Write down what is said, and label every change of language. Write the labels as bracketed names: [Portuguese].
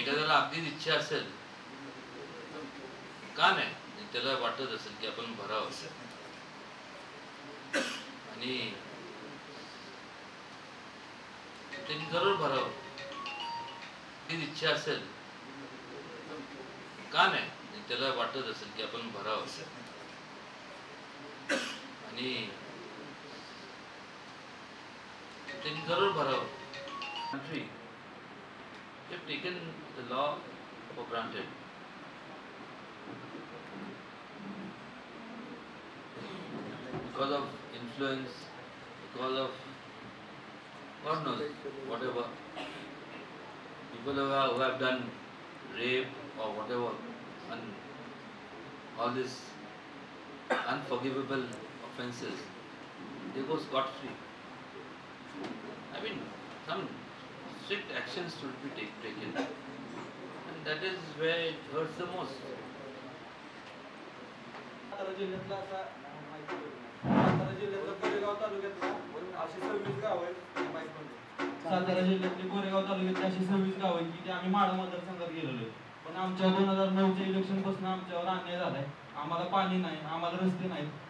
[Marathi] एखाद्याला अगदीच इच्छा असेल, का नाही, त्याला वाटत असेल की आपण भरावं आणि त्यांनी जरूर भरावं. ती इच्छा असेल, का नाही, त्याला वाटत असेल की आपण भरावं आणि त्यांनी जरूर भरावं. [English] Country, they have taken the law for granted. Because of influence, because of God knows whatever, people who have done rape or whatever, and all these unforgivable offences, they go scot-free. I mean, some strict actions should be taken. that is where it hurts the most. [Marathi] Satara जिल्ह्यातला असा सातारा जिल्ह्यातला कोरेगाव तालुक्यातला अशी 26 गाव आहेत सातारा जिल्ह्यातले कोरेगाव तालुक्यातली अशी 26 गाव आहेत की ते आम्ही माढा मतदारसंघात गेलेलो आहे. पण आमच्या 2009च्या इलेक्शन पासून आमच्यावर अन्याय झालाय. आम्हाला पाणी नाही, आम्हाला रस्ते नाहीत.